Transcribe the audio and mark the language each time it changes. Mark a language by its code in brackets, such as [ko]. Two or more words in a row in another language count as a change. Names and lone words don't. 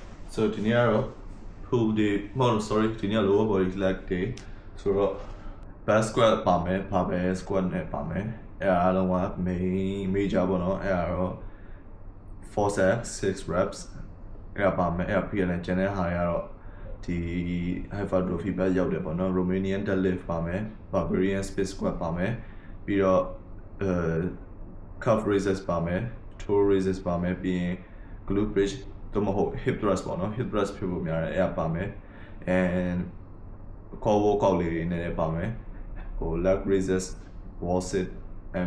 [my] so ဒီနေ့ကတော့ [en] full day [my] sorry ဒီနေ့ [en] lower body leg day [my] ဆိုတော့ [en] back squat [my] ပါမယ် [en] barbell squat [my] နဲ့ပါမယ်အဲ့အားလုံးက major ပေါ့နော်အဲ့တော့ [en] 4 sets 6 reps [my] အဲ့ဒါပါမယ်အဲ့ပြီးရင်ကျန်တဲ့ဟာတွေ ကတော့ဒီ hypertrophy ဘက်ရောက်တယ်ပေါ့နော် [en] Romanian deadlift [my] ပါမယ် [en] Barbarian split squat [my] ပါမယ်ပြီးတော့ [en] calf raises [my] ပါမယ် [en] toe raises [my] ပါမယ်ပြီးရင် [en] glute bridge [my] တော့မဟုတ် [en] hip thrust [my] ပေါ့နော် [en] hip thrust [my] ဖြစ်ဖို့များတယ်အဲ့ဒါပါမယ် [en] and core workout [my] လေးတွေနည်းနည်းပါမယ်ဟို [en] leg raises wall sit and